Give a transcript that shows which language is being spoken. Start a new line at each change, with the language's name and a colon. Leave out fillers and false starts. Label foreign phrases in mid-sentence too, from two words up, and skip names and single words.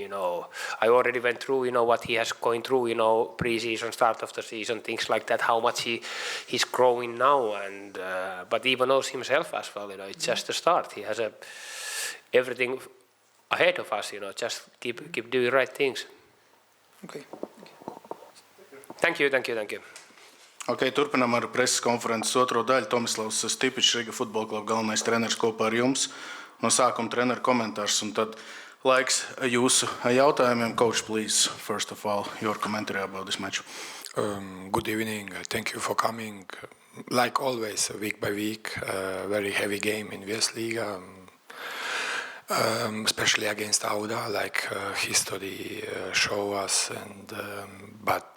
English: I already went through, what he has going through, pre-season, start of the season, things like that. How much he's growing now, and but he even knows himself as well. It's just a start. He has everything ahead of us. Just keep doing right things. Okay. Thank you.
Latvian: Okay, turpinām ar preses konferences otro daļu. Tomislavs Stipičs, Riga futbola kluba galvenais treneris kopā ar jums. No sākuma treneru komentārs, un tad laiks jūsu jautājumiem.
English: Coach, please, first of all, your commentary about this match. Good evening. Thank you for coming. Like always, week by week, very heavy game in Viesliga, especially against Auda, like history show us, and but